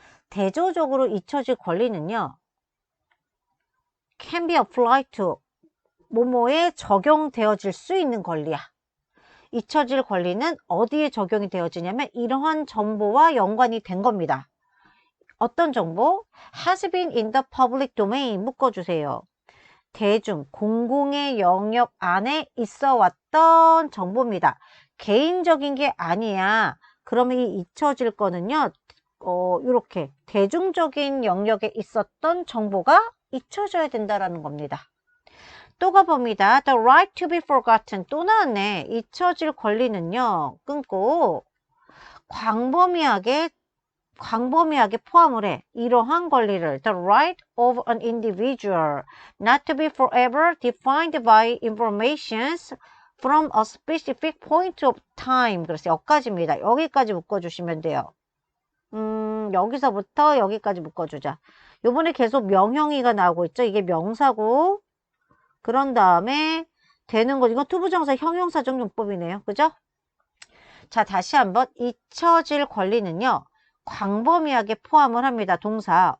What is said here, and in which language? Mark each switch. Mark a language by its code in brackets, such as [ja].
[ko] 대조적으로 잊혀질 권리는요. [en] can be applied to [ko] 뭐뭐에 적용되어질 수 있는 권리야. 잊혀질 권리는 어디에 적용이 되어지냐면 이러한 정보와 연관이 된 겁니다. 어떤 정보? [en] has been in the public domain [ko] 묶어주세요. 대중, 공공의 영역 안에 있어 왔던 정보입니다. 개인적인 게 아니야. 그러면 이 잊혀질 거는요. 이렇게 대중적인 영역에 있었던 정보가 잊혀져야 된다라는 겁니다. 또 가봅니다. [en] The right to be forgotten. [ko] 또 나왔네. 잊혀질 권리는요. 끊고 광범위하게 포함을 해. 이러한 권리를 [en] The right of an individual not to be forever defined by information from a specific point of time. [ko] 그래서 여기까지입니다. 여기까지 묶어주시면 돼요. 여기서부터 여기까지 묶어주자. 요번에 계속 명형이가 나오고 있죠. 이게 명사고 그런 다음에 되는 거 이건 투부정사 형용사적 용법이네요. 그죠? 자, 다시 한번 잊혀질 권리는요. 광범위하게 포함을 합니다. 동사.